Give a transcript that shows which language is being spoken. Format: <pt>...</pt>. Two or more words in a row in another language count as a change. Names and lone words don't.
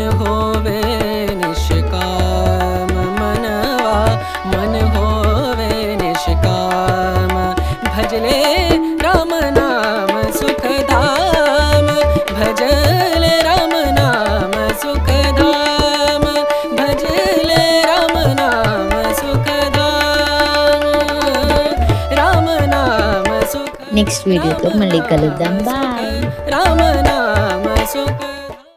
<hi>होवे निष्काम, मनवा मन होवे निष्काम, भजले राम नाम सुखधाम, भजले राम नाम सुखधाम, भजले राम नाम सुखधाम, राम नाम सुख।</hi> <en>next video</en> <te>మళ్ళీ కలుద్దాం. బాయ్.</te> <hi>राम नाम सुख।</hi>